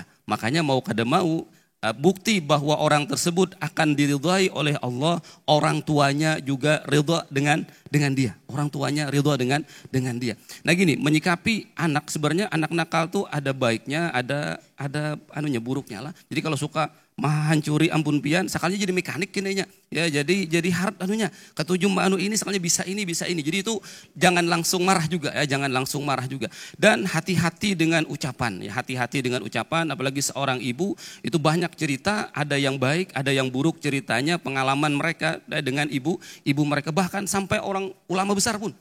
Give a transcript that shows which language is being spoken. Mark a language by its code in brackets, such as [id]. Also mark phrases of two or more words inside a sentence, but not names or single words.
[id] Makanya mau kada mau, bukti bahwa orang tersebut akan diridhai oleh Allah, orang tuanya juga ridha dengan dia. Orang tuanya ridha dengan dia. Nah gini, menyikapi anak, sebenarnya anak nakal tuh ada baiknya, ada buruknya lah. [bjn] Jadi kalau suka mah hancuri ampun pian, sakalinya jadi mekanik kinanya. Ya, jadi harap anunya, ketujuh anu ini sakalinya bisa ini. [id] Jadi itu jangan langsung marah juga ya, jangan langsung marah juga. Dan hati-hati dengan ucapan, ya hati-hati dengan ucapan, apalagi seorang ibu itu banyak cerita, ada yang baik, ada yang buruk ceritanya, pengalaman mereka dengan ibu mereka, bahkan sampai orang ulama besar pun.